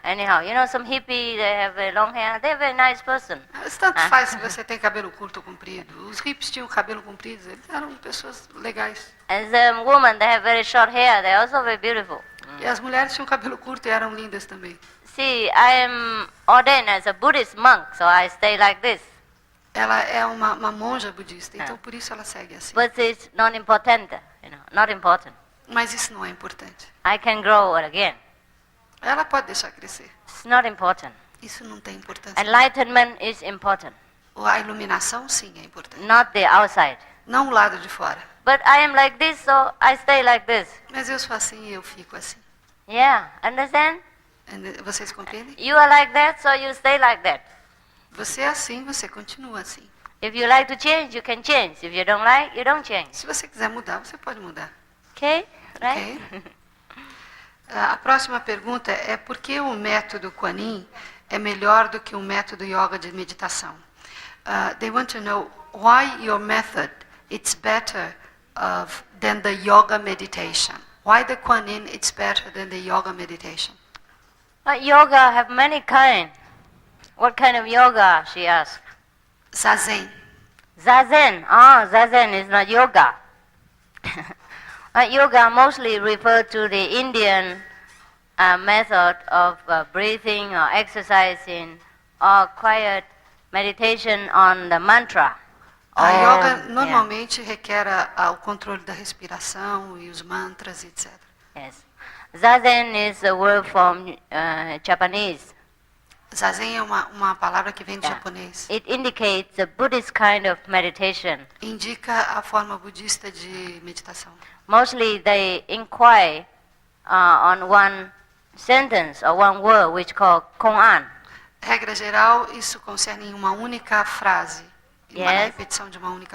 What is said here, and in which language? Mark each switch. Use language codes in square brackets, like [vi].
[en] Anyhow, some hippie, they have very long hair. They're a very nice person. [pt] Mas tanto faz se você tem cabelo curto ou comprido. Os hippies tinham cabelo comprido, eles eram pessoas legais. [en] And the women, they have very short hair. They're also very beautiful. [pt] E as mulheres tinham cabelo curto e eram lindas também. [en] See, I am ordained as a Buddhist monk, so I stay like this. [pt] Ela é uma monja budista, então por isso ela segue assim. [en] But it's not important, not important. [pt] Mas isso não é importante. [en] I can grow again. [pt] Ela pode deixar crescer. [en] It's not important. [pt] Isso não tem importância. [en] Enlightenment is important. [pt] A iluminação, sim, é importante. [en] Not the outside. [pt] Não o lado de fora. [en] But I am like this, so I stay like this. [pt] Mas eu sou assim e eu fico assim. [en] Yeah, understand? [pt] Vocês compreendem? [en] You are like that, so you stay like that. [pt] Você é assim, você continua assim. [en] If you like to change, you can change. If you don't like, you don't change. [pt] Se você quiser mudar, você pode mudar. [en] Okay? Right? Okay? [pt] A próxima pergunta é por que o método Kuan Yin é melhor do que o método yoga de meditação? [en] They want to know why your method it's better than the yoga meditation. Why the Kuan Yin it's better than the yoga meditation? Yoga have many kind. What kind of yoga? She asked. Zazen. Zazen. Zazen is not yoga. Yoga mostly refer to the Indian method of breathing or exercising or quiet meditation on the mantra. [pt] A yoga normalmente requer o controle da respiração e os mantras, etc. [en] Yes. Zazen is a word from Japanese. [pt] Zazen é uma palavra que vem do japonês. [en] It indicates a Buddhist kind of meditation. [pt] Indica a forma budista de meditação. [en] Mostly they inquire on one sentence or one word which called Kong-an. [pt] Regra geral, isso concerne em uma única frase. Uma repetição de uma única